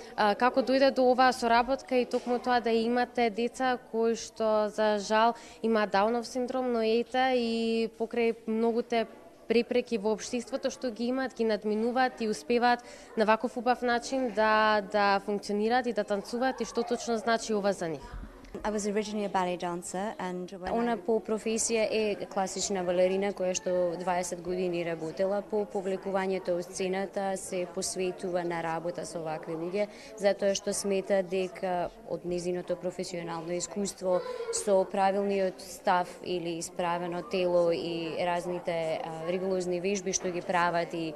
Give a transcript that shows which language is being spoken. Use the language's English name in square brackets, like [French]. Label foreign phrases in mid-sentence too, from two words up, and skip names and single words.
[Macedonian] Како дојде до оваа соработка и токму тоа да имате деца кои што за жал има Даунов синдром, но ете и покрај многуте препреки во општеството што ги имаат, ги надминуваат и успеваат на ваков убав начин да функционираат и да танцуваат и што точно значи ова за нив? [English] I was originally a ballet dancer and [Macedonian] Она по професија е класична балерина која што 20 години работела по повлекувањето од сцената, се посветува на работа со вакви луѓе, затоа што смета дека од незиното професионално искуство со правилниот став или исправено тело и разните ригулозни вежби што ги прават и